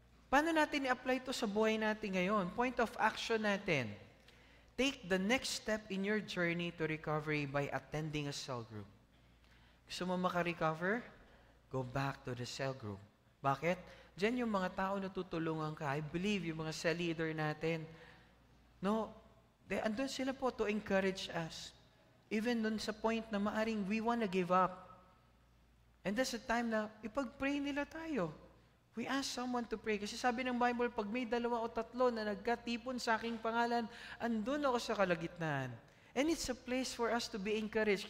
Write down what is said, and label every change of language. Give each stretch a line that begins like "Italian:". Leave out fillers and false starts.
Filipino: Paano natin i-apply ito sa buhay natin ngayon?
English: Point of action natin. Take the next step in your journey to recovery by attending a cell group.
Filipino: Gusto mo maka-recover?
English: Go back to the cell group.
Filipino: Bakit? Diyan yung mga tao na tutulungan ka.
English: I believe yung mga cell leader natin.
Filipino: Andun sila po
English: to encourage us. Even
Filipino: dun sa point na maaring
English: we wanna give up. And that's the time
Filipino: na ipag-pray nila tayo.
English: We ask someone to pray.
Filipino: Kasi sabi ng Bible, pag may 2 o 3 na nagkatipon sa aking pangalan, andun ako sa kalagitnaan.
English: And it's a place for us to be encouraged.